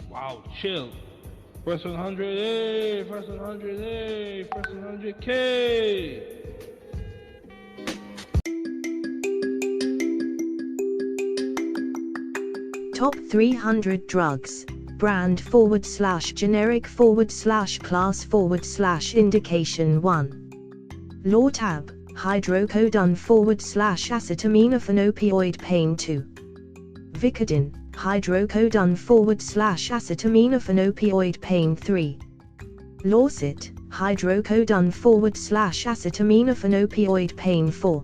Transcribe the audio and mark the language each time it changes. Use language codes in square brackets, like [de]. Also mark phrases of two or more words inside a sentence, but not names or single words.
[en] Wow, chill. First 100A, first 100A, first 100K. Top 300 drugs. Brand / generic / class / indication 1. Lortab, hydrocodone / acetaminophen opioid pain 2. Vicodin, hydrocodone / acetaminophen opioid pain 3. Lorcet, hydrocodone / acetaminophen opioid pain 4.